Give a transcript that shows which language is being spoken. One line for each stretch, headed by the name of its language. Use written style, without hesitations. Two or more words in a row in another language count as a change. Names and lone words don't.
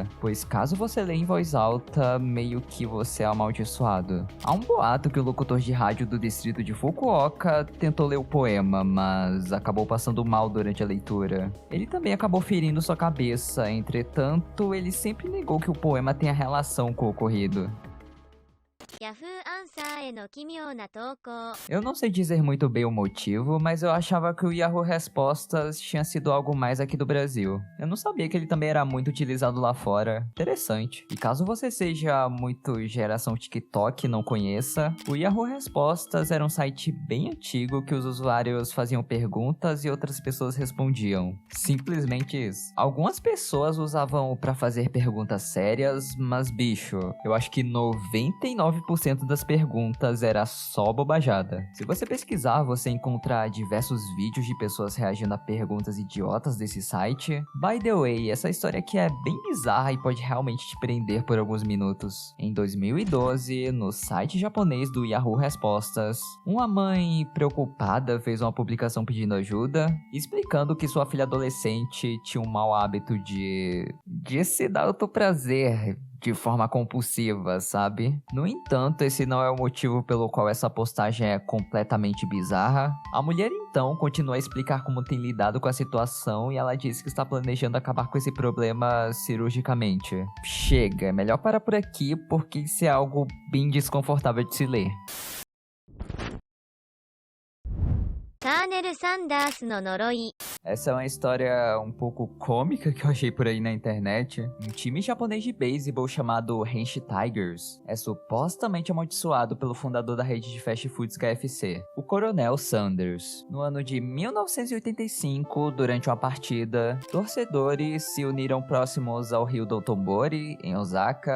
Portuguese: Pois caso você lê em voz alta, meio que você é amaldiçoado. Há um boato que o locutor de rádio do distrito de Fukuoka tentou ler o poema, mas acabou passando mal durante a leitura. Ele também acabou ferindo sua cabeça, entretanto, ele sempre negou que o poema tenha relação com o ocorrido.
Japanese: Yahoo Answer への奇妙な投稿。
Portuguese: Eu não sei dizer muito bem o motivo, mas eu achava que o Yahoo Respostas tinha sido algo mais aqui do Brasil. Eu não sabia que ele também era muito utilizado lá fora. Interessante. E caso você seja muito geração TikTok e não conheça, o Yahoo Respostas era um site bem antigo que os usuários faziam perguntas e outras pessoas respondiam. Simplesmente isso. Algumas pessoas usavam pra fazer perguntas sérias, mas bicho, eu acho que 99% das perguntas era só bobajada. Se você pesquisar, você encontra diversos vídeos de pessoas reagindo a perguntas idiotas desse site.
English: By the way,
Portuguese: essa história aqui é bem bizarra e pode realmente te prender por alguns minutos. Em 2012, no site japonês do Yahoo Respostas, uma mãe preocupada fez uma publicação pedindo ajuda, explicando que sua filha adolescente tinha um mau hábito de se dar autoprazer. de forma compulsiva, sabe? No entanto, esse não é o motivo pelo qual essa postagem é completamente bizarra. A mulher então continua a explicar como tem lidado com a situação e ela diz que está planejando acabar com esse problema cirurgicamente. Chega, é melhor parar por aqui porque isso é algo bem desconfortável de se ler.
Japanese: カーネル・サンダースの呪い
Portuguese: Essa é uma história um pouco cômica que eu achei por aí na internet. Um time japonês de beisebol chamado Hanshin Tigers é supostamente amaldiçoado pelo fundador da rede de
English: fast foods
Portuguese: KFC, o Coronel Sanders. No ano de 1985, durante uma partida, torcedores se uniram próximos ao rio Dotonbori, em Osaka.